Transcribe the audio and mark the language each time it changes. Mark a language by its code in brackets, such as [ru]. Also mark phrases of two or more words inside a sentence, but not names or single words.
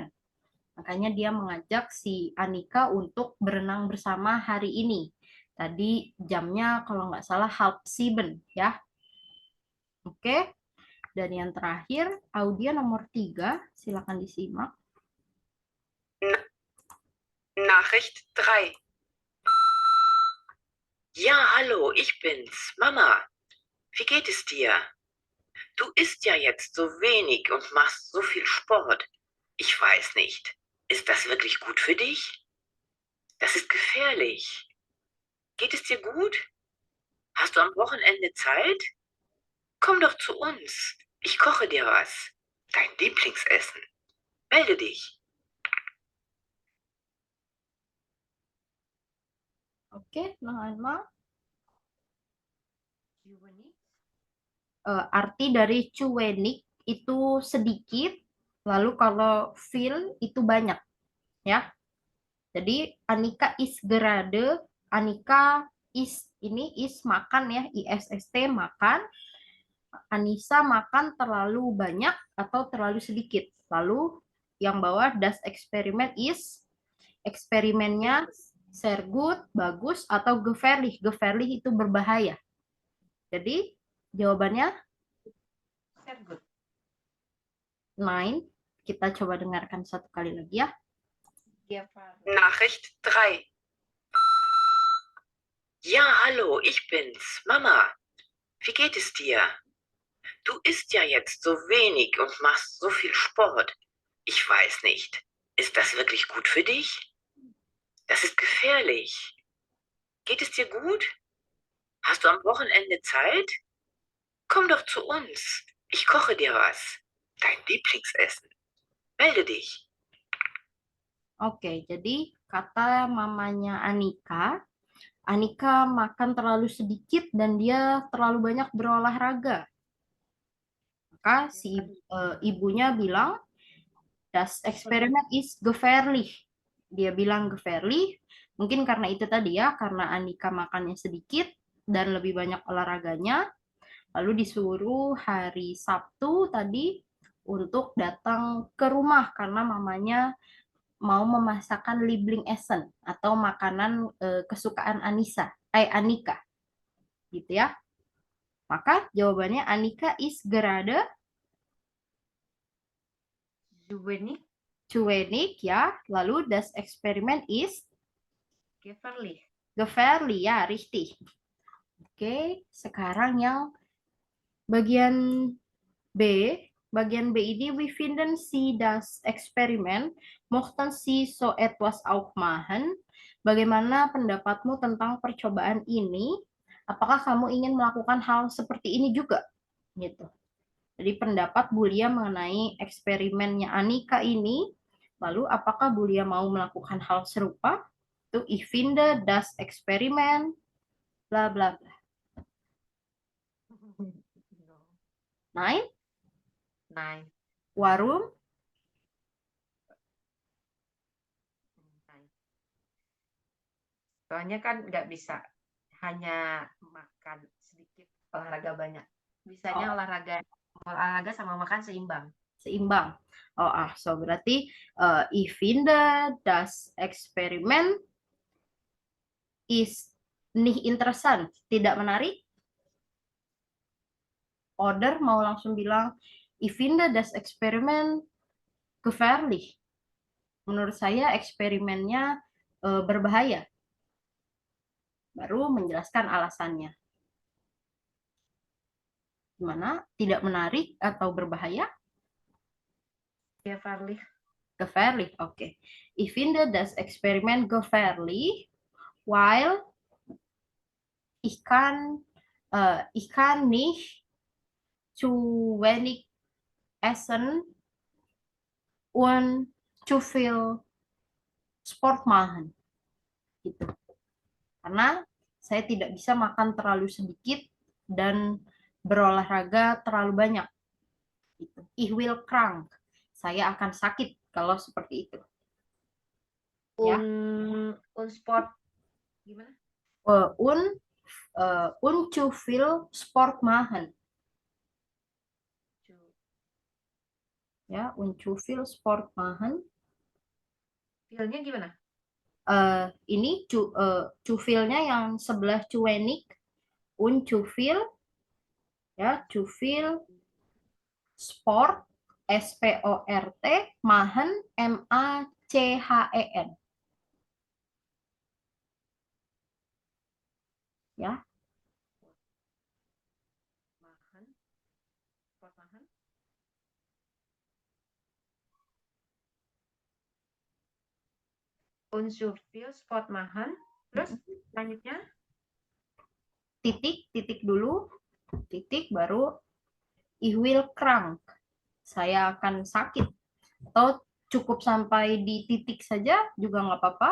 [id] Makanya dia mengajak si Anika untuk berenang bersama hari ini. Tadi jamnya kalau nggak salah 6:30 ya. Oke. Dan yang terakhir audio nomor 3, silakan disimak. [de] Nachricht 3. Ja, hallo, ich bin's, Mama. Wie geht es dir? Du isst ja jetzt so wenig und machst so viel Sport. Ich weiß nicht. Ist das wirklich gut für dich? Das ist gefährlich. Geht es dir gut? Hast du am Wochenende Zeit? Komm doch zu uns. Ich koche dir was. Dein Lieblingsessen. Melde dich. Oke, noch einmal. Juvenik. [id] Arti dari cuenik itu sedikit, lalu kalau viel itu banyak, ya. Jadi Anika [de] is gerade, [id] Anika is ini is makan ya, ISST makan. Anissa makan terlalu banyak atau terlalu sedikit. Lalu yang bawah [de] das Experiment is, eksperimennya sehr gut, [id] bagus, atau gefährlich. Gefährlich itu berbahaya. Jadi jawabannya [de] Sehr gut. 9. [id] Kita coba dengarkan satu kali lagi ya. [de] Nachricht 3. Ja, hallo, ich bin's, Mama. Wie geht es dir? Du isst ja jetzt so wenig und machst so viel Sport. Ich weiß nicht. Ist das wirklich gut für dich? Das ist gefährlich. Geht es dir gut? Hast du am Wochenende Zeit? Komm doch zu uns. Ich koche dir was. Dein Lieblingsessen. Melde dich. [id] Oke, jadi kata mamanya Anika, Anika makan terlalu sedikit dan dia terlalu banyak berolahraga. Maka si ibunya bilang, [de] das Experiment is gefährlich. [id] Dia bilang gefährlich, mungkin karena itu tadi ya, karena Anika makannya sedikit dan lebih banyak olahraganya. Lalu disuruh hari Sabtu tadi untuk datang ke rumah karena mamanya mau memasakkan Lieblingsessen atau makanan kesukaan Anika. Gitu ya. Maka jawabannya Anika [de] is gerade Juvenik. Zuwenig ya. Lalu das Experiment is Gefährlich. gefährlich ya, richtig. [id] Oke, sekarang yang bagian B. Bagian B ini, [de] we finden Sie das Experiment, mochten Sie so etwas auch machen? [id] Bagaimana pendapatmu tentang percobaan ini? Apakah kamu ingin melakukan hal seperti ini juga? Gitu. Jadi pendapat Bulia mengenai eksperimennya Anika ini, lalu apakah Bulia mau melakukan hal serupa? [de] Itu ich finde das Experiment, bla bla bla. Nein? Nein. Warum? [id] Soalnya kan nggak bisa hanya makan sedikit, olahraga banyak. Bisanya olahraga sama makan seimbang. Seimbang. So berarti [de] ich finde das Experiment ist nicht interessant, [id] tidak menarik. Oder mau langsung bilang, [de] ich finde das Experiment gefährlich. [id] Menurut saya eksperimennya berbahaya. Baru menjelaskan alasannya. Gimana? Tidak menarik atau berbahaya? [de] Gefährlich. Gefährlich, okay. Ich finde das Experiment gefährlich, weil ich kann nicht zu wenig essen und zu viel Sport machen. [id] Gitu. Karena saya tidak bisa makan terlalu sedikit dan berolahraga terlalu banyak. Gitu. [de] Ich will krank. [id] Saya akan sakit kalau seperti itu. Ya. [de] Und Sport gimana? Und zu viel Sport machen. Ya, und zu viel Sport machen. [id] Feel-nya gimana? Ini [de] zu viel- [id] nya yang sebelah [de] zu wenig. Und zu viel, ya, zu viel Sport, SPORT, machen, MACHEN. [id] Ya. [de] Machen. Sport machen. Und zu viel Sport machen. [id] Terus selanjutnya? Titik dulu, titik baru [de] ich will krank. [id] Saya akan sakit. Atau cukup sampai di titik saja juga nggak apa-apa.